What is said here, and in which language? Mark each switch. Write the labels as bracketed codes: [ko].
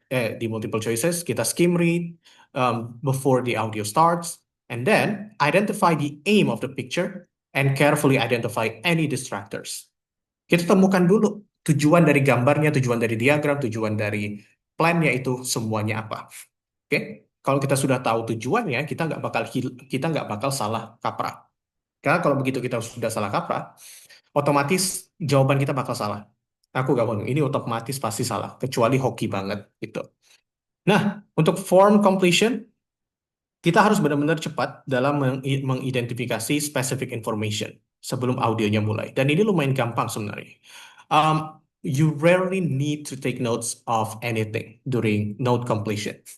[en] Di multiple choices, kita skim read before the audio starts, and then identify the aim of the picture and carefully identify any distractors. [id] Kita temukan dulu tujuan dari gambarnya, tujuan dari diagram, tujuan dari plannya itu semuanya apa. Oke? Kalau kita sudah tahu tujuannya, kita nggak bakal salah kaprah. Karena kalau begitu kita sudah salah kaprah, otomatis jawaban kita bakal salah. Aku gak bohong, ini otomatis pasti salah, kecuali hoki banget gitu. Nah, untuk form completion, kita harus benar-benar cepat dalam mengidentifikasi specific information sebelum audionya mulai. Dan ini lumayan gampang sebenarnya. [en] Um, you rarely need to take notes of anything during note completion.